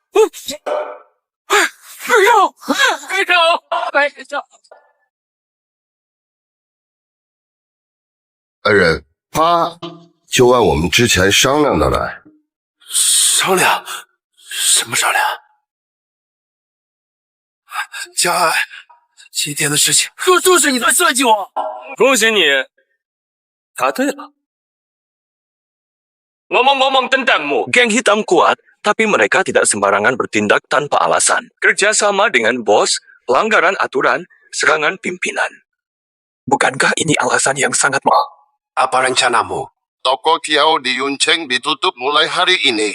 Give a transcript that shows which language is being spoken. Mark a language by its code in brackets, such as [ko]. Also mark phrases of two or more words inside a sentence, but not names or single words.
[zh] 恩人，他就按我们之前商量的来。商量？什么商量？江安，今天的事情就是你在设计我。恭喜你，答对了。 [id] Ngomong-ngomong tentangmu, geng hitam kuat, tapi mereka tidak sembarangan bertindak tanpa alasan. Kerjasama dengan bos, pelanggaran aturan, serangan pimpinan. Bukankah ini alasan yang sangat mahal? Apa rencanamu? Toko Kiao di Yuncheng ditutup mulai hari ini.